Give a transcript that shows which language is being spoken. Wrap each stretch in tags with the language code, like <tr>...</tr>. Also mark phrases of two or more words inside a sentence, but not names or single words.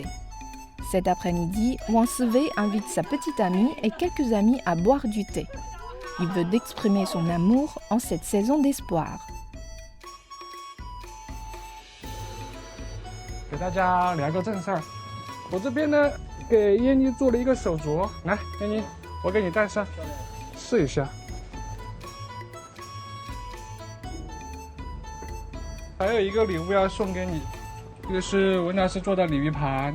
<fr>Cet après-midi, Wang Siwei invite sa petite amie et quelques amis à boire du thé. Il veut exprimer son amour en cette saison d'espoir.</fr> <zh>给大家聊个正事儿，我这边呢给燕妮做了一个手镯，来，燕妮，我给你戴上，试一下。还有一个礼物要送给你，这个是文老师做的鲤鱼盘。</zh>